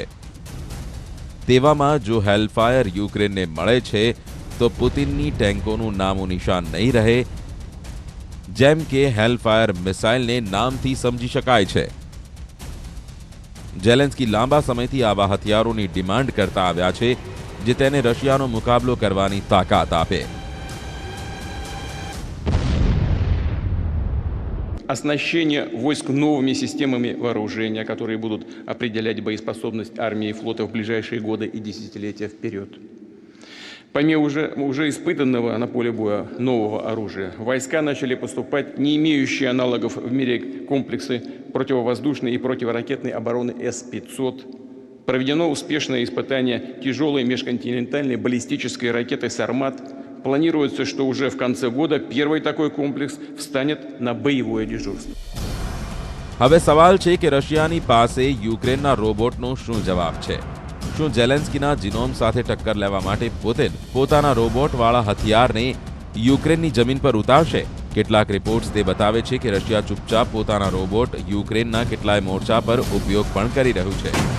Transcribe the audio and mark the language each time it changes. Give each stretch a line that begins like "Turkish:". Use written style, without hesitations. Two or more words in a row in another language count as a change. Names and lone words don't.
Gujarati: તેવામાં જો હેલફાયર યુક્રેનને મળે છે તો પુતિનની ટેન્કોનું નામો નિશાન નહીં રહે, જેમ કે હેલફાયર મિસાઇલને નામથી સમજી શકાય છે. ઝેલેન્સ્કી લાંબા સમયથી આવા હથિયારોની ડિમાન્ડ કરતા આવ્યા છે જે તેને રશિયાનો મુકાબલો કરવાની તાકાત આપે.
Russian: Оснащение войск новыми системами вооружения, которые будут определять боеспособность армии и флота в ближайшие годы и десятилетия вперед. Помимо уже испытанного на поле боя нового оружия, войска начали поступать не имеющие аналогов в мире комплексы противовоздушной и противоракетной обороны С-500. Проведено успешное испытание тяжелой межконтинентальной баллистической ракеты «Сармат». Планируется, что уже в конце года первый такой комплекс встанет на боевое дежурство.
Gujarati: હવે સવાલ છે કે રશિયાની પાસે યુક્રેનના રોબોટનો શું જવાબ છે? શું ઝેલેન્સ્કીના જીનોમ સાથે ટક્કર લેવા માટે પુતિન પોતાના રોબોટવાળા હથિયારને યુક્રેનની જમીન પર ઉતારશે? કેટલાક રિપોર્ટ્સ તે બતાવે છે કે રશિયા ચૂપચાપ પોતાના રોબોટ યુક્રેનના કેટલાય મોરચા પર ઉપયોગ પણ કરી રહ્યું છે.